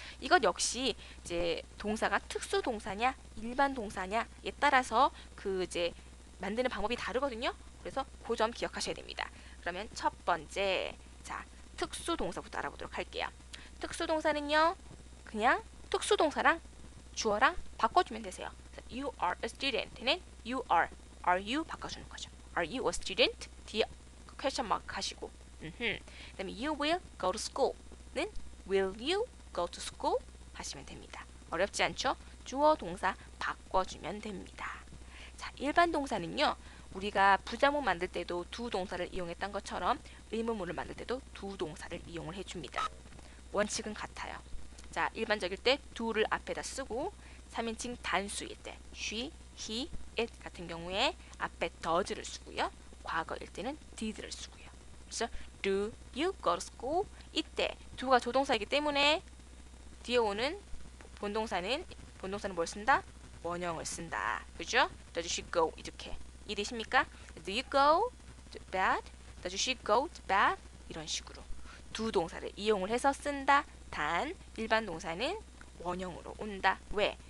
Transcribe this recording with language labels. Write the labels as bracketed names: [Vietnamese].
[Korean] 이것 역시 이제 동사가 특수 동사냐 일반 동사냐에 따라서 그 이제 만드는 방법이 다르거든요. 그래서 그 점 기억하셔야 됩니다. 그러면 첫 번째, 자, 특수 동사부터 알아보도록 할게요. 특수 동사는요, 그냥 특수 동사랑 주어랑 바꿔주면 되세요. [English] You are a student는 you are you [Korean] 바꿔주는 거죠. [English] Are you a student? [Korean] 뒤에 [English] question mark [Korean] 하시고, 그다음에 [English] you will go to school는 will you go to school [Korean] 하시면 됩니다. 어렵지 않죠? 주어 동사 바꿔주면 됩니다. 자, 일반 동사는요, 우리가 부자문 만들 때도 두 동사를 이용했던 것처럼 의문문을 만들 때도 두 동사를 이용을 해줍니다. 원칙은 같아요. 자, 일반적일 때 do를 앞에다 쓰고 3인칭 단수일 때 she, he, it 같은 경우에 앞에 does를 쓰고요. 과거일 때는 did를 쓰고요. 그래서 [English] do you go to school? [Korean] 이때 do가 조동사이기 때문에 뒤에 오는 본동사는 뭘 쓴다? 원형을 쓴다. 그죠? [English] Does she go? [Korean] 이렇게 이해되십니까? [English] Do you go to bed? Does she go to bed? [Korean] 이런 식으로 두 동사를 이용을 해서 쓴다. 단 일반 동사는 원형으로 온다. 왜?